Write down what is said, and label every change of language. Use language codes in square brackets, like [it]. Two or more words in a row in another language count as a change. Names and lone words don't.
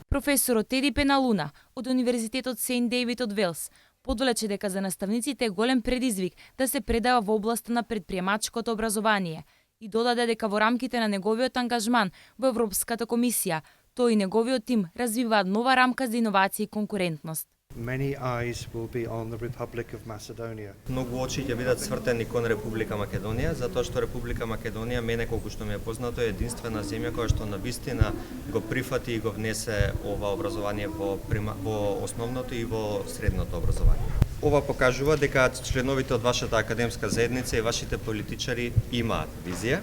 [mk] Професорот Теди Пеналуна од Универзитетот Сент Дејвид од Велс подвлече дека за наставниците е голем предизвик да се предава во областа на предприемачкото образование и додаде дека во рамките на неговиот ангажман во Европската комисија, тој и неговиот тим развиваат нова рамка за иновација и конкурентност. [en] Many eyes will be on the Republic of Macedonia. [mk] Многу очи ќе бидат свртени кон Република Македонија, затоа што Република Македонија, мене колку што ми е познато, е единствена земја која што навистина го прифати и го внесе ова образование во основното и во средното образование. Ова покажува дека членовите од вашата академска заедница и вашите политичари имаат визија.